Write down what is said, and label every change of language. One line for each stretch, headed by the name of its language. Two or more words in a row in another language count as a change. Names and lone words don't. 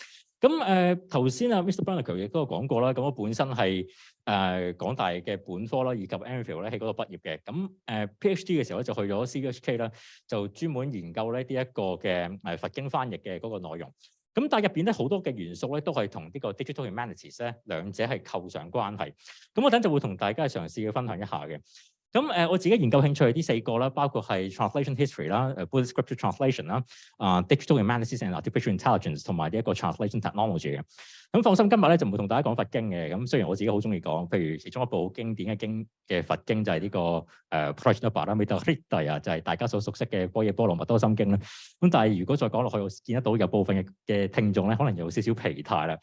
Cantonese: 咁頭先啊 Mr. Berniker 亦都有講過啦。咁我本身係港大嘅本科啦，以及 MPhil 咧喺嗰度畢業嘅。咁PhD 嘅時候咧就去咗 CUHK 啦，就專門研究咧呢一個嘅佛經翻譯嘅嗰個內容。咁但係入邊咧好多嘅元素咧都係同呢個
English: digital humanities
Cantonese: 咧兩者係構上關係。咁我等陣會同大家嘗試去分享一下嘅。咁我自己研究興趣係呢4個啦，包括係
English: translation history
Cantonese: 啦、
English: Buddhist scripture translation
Cantonese: 啦、
English: digital humanities and artificial intelligence
Cantonese: 同埋呢一個
English: translation technology
Cantonese: 嘅。咁放心，今日咧就唔會同大家講佛經嘅。咁雖然我自己好中意講，譬如其中一部好經典嘅佛經就係呢個Prajnaparamita 就係大家所熟悉嘅《般若波羅蜜多心經》啦。咁但係如果再講落去，我見得到有部分嘅聽眾咧，可能有少少疲態啦。